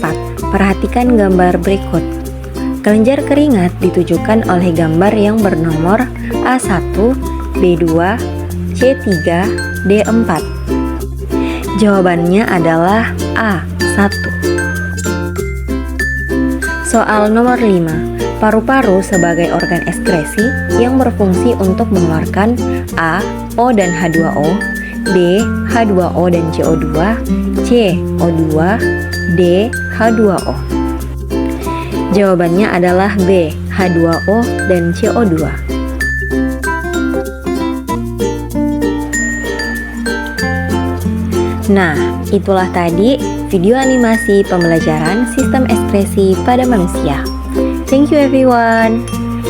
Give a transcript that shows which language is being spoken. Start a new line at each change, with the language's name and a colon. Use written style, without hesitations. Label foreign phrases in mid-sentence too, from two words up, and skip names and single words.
Indonesian: Perhatikan gambar berikut. Kelenjar keringat ditujukan oleh gambar yang bernomor A1, B2, C3, D4. Jawabannya adalah A1. Soal nomor 5. Paru-paru sebagai organ ekskresi yang berfungsi untuk mengeluarkan A. O dan H2O, B. H2O dan CO2, C. O2, D. H2O. Jawabannya adalah B. H2O dan CO2. Nah, itulah tadi video animasi pembelajaran sistem ekskresi pada manusia.
English: Thank you everyone.